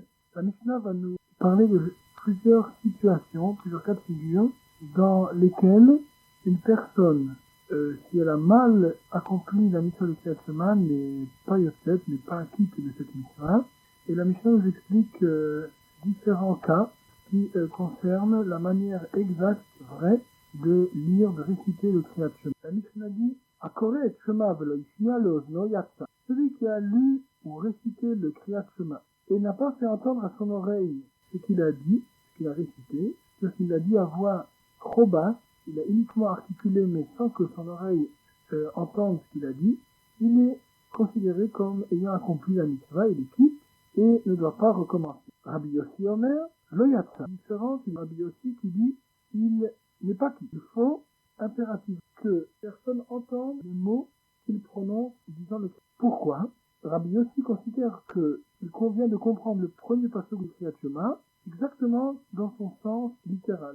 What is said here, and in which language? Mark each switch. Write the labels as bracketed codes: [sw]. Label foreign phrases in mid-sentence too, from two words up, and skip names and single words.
[fr] La Mishnah va nous parler de plusieurs situations, plusieurs cas de figure dans lesquels une personne, si elle a mal accompli la mission de Kriyat Shema, n'est pas yotzet, n'est pas acquitte de cette mission. Et la Mishnah nous explique différents cas qui concernent la manière exacte, vraie, de lire, de réciter le Kriyat Shema. La Mishnah dit [he] הקורא שמע ולא השמיע לאזנו יצא. [fr] Celui qui a lu ou récité le Kriyat Shema et n'a pas fait entendre à son oreille ce qu'il a dit, ce qu'il a récité, c'est-à-dire qu'il l'a dit à voix trop basse, il a uniquement articulé, mais sans que son oreille entende ce qu'il a dit, il est considéré comme ayant accompli la mitzvah, il est quitte et ne doit pas recommencer. [he] רבי יוסי אומר, לא יצא. [fr] Différence du Rabbi Yossi qui dit, il n'est pas quitte. Il faut impérativement que personne entende les mots qu'il prononce disant le pourquoi. Rabbi Yossi considère qu'il convient de comprendre le premier passage du Kriyat Shema exactement dans son sens littéral.